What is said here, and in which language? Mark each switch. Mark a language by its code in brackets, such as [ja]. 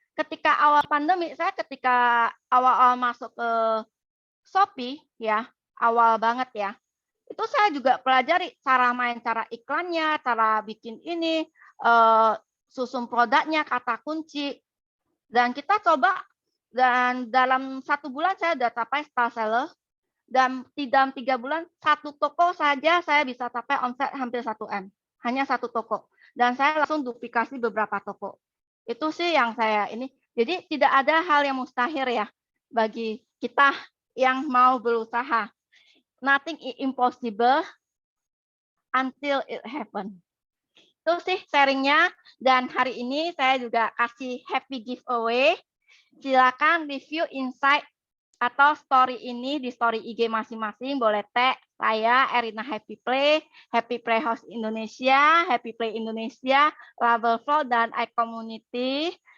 [id] Ketika awal pandemi, saya ketika awal-awal masuk ke Shopee, ya, awal banget ya, itu saya juga pelajari cara main, cara iklannya, cara bikin ini, susun produknya, kata kunci, dan kita coba, dan dalam 1 bulan saya udah capai star seller, dan dalam 3 bulan, 1 toko saja saya bisa capai omset hampir 1 M, hanya 1 toko, dan saya langsung duplikasi beberapa toko. Itu sih yang saya ini, jadi tidak ada hal yang mustahil ya, bagi kita yang mau berusaha. [en] Nothing is impossible until it happen. [id] Itu sih sharingnya, dan hari ini saya juga kasih happy giveaway. Silakan review insight atau story ini di story IG masing-masing, boleh tag saya Erina Happy Play House Indonesia, Happy Play Indonesia, Label Flow, dan iCommunity.